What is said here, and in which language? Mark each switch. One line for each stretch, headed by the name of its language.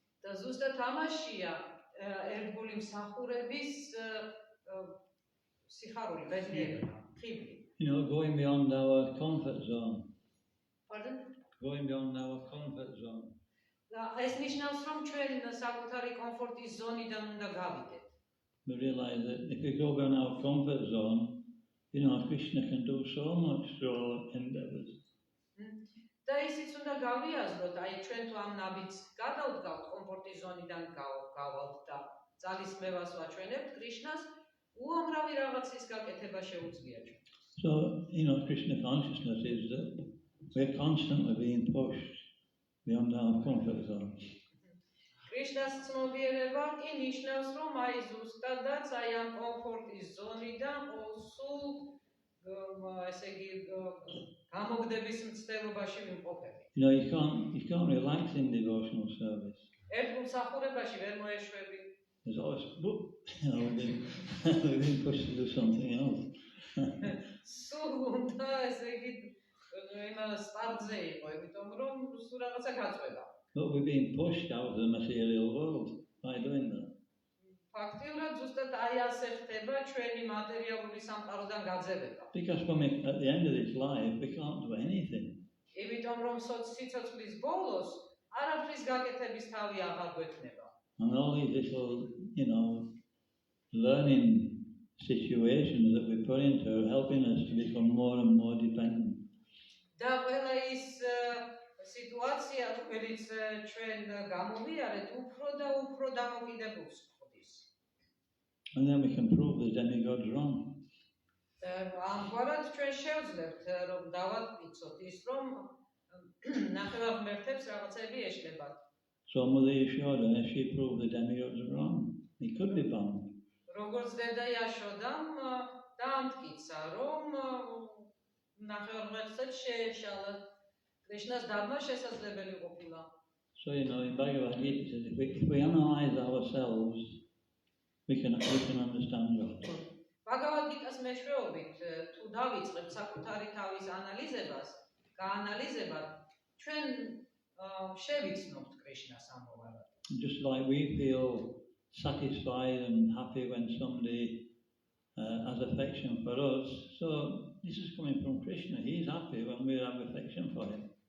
Georgian: და ზუსტად ამაშია ერთგული მსახურების სიხარული, ბედნიერება, ხიბლი.
English: Going beyond our comfort zone. Pardon? Going beyond our comfort zone.
Georgian: და ეს ნიშნავს, რომ ჩვენ საკუთარი კომფორტის ზონიდან უნდა გავიდეთ.
English: We realize that if we go beyond our comfort zone, Krishna can do so much through our endeavors.
Georgian: და ისიც უნდა გავიაზროთ, აი ჩვენ თუ ამ ნაბიჯს გადავდგავთ, კომფორტის ზონიდან გავალთ და ძალისხმევას ვაჩვენებთ კრიშნას, უამრავი რაღაცის გაკეთება შეუძლია ჩვენ.
English: So, Krishna consciousness is that we're constantly being pushed beyond our comfort zone.
Georgian: კრიშნას ცნობიერება კი ნიშნავს, რომ აი ზუსტადაც აი ამ კომფორტის ზონიდან სულ ესე იგი გამოგდების მცდელობაში ვიმყოფები.
English: You can't relax in devotional service.
Georgian: ერთგულ მსახურებაში ვერ მოეშვები.
English: There's always, we've been pushed to do something else.
Georgian: სულ უნდა ესე იგი იმ სტარტზე იყო, იმიტომ რომ სულ რაღაცა გაწვევა.
English: But we're being pushed out of the material world by doing that.
Georgian: ფაქტიურად ზუსტად აი ასე ხდება ჩვენი მატერიალური სამყაროდან გაძევება.
English: Because at the end of this life, we can't do anything.
Georgian: იმიტომ რომ სიცოცხლის ბოლოს არაფრის გაკეთების თავი აღარ გვექნება.
English: And all these little, learning situations that we put into are helping us to become more and more dependent.
Georgian: და ყველა ის სიტუაცია, რომელიც ჩვენ გამოვიარეთ, უფრო და უფრო დამოკიდებულს ხდის.
English: And then we can prove the demigods wrong.
Georgian: ამგვარად ჩვენ შევძლებთ, რომ დავადვიცოთ ის, რომ ნახევარღმერთებს რაღაცები ეშლებათ.
English: So Mother Yashoda, she proved the demigods wrong. He could be bound.
Georgian: როგორც დედა იაშოდამ დაამტკიცა, რომ ნახევარღმერთსაც შეეშალა. კრიშნას დაბმა შესაძლებელი ყოფილა.
English: So, in Bhagavad Gita, it says, if we analyze ourselves, we can understand God.
Georgian: Bhagavad Gita-s მეშვეობით, თუ დავიწყებთ საკუთარი თავის ანალიზებას, გაანალიზებად, ჩვენ შევიცნობთ კრიშნას ამოვარად.
English: Just like we feel satisfied and happy when somebody has affection for us, so this is coming from Krishna. He's happy when we have affection for him.